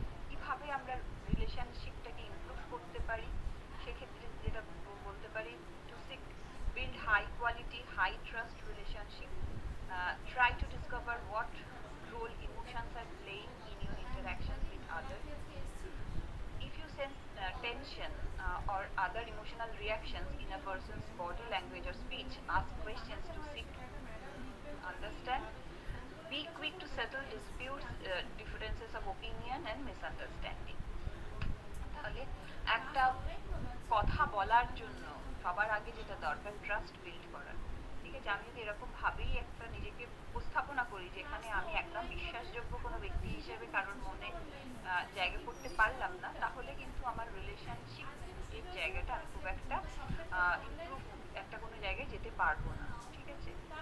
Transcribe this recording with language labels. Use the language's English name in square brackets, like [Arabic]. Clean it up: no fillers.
[Bangla] কিভাবে আমরা রিলেশনশিপটাকে ইমপ্রুভ করতে পারি, সেক্ষেত্রে যেটা বলতে পারি to seek [English] build high quality, high trust relationship. Try to discover what role emotions are playing in your interactions with others. If you sense tension or other emotional reactions in a person's body language or speech, ask questions to seek understand. Be quick to settle disputes, differences of opinion and misunderstanding. [Bangla] তাহলে একটা কথা বলার জন্য সবার আগে যেটা দরকার trust build করা, ঠিক আছে? আমি যদি এরকম ভাবেই একটা নিজেকে উপস্থাপনা করি যেখানে আমি একদম বিশ্বাসযোগ্য কোনো ব্যক্তি হিসেবে কারোর মনে জায়গা করতে পারলাম না, তাহলে কিন্তু আমার রিলেশনশিপের জায়গাটা আমি খুব একটা ইমপ্রুভ একটা কোনো জায়গায় যেতে পারবো না, ঠিক আছে?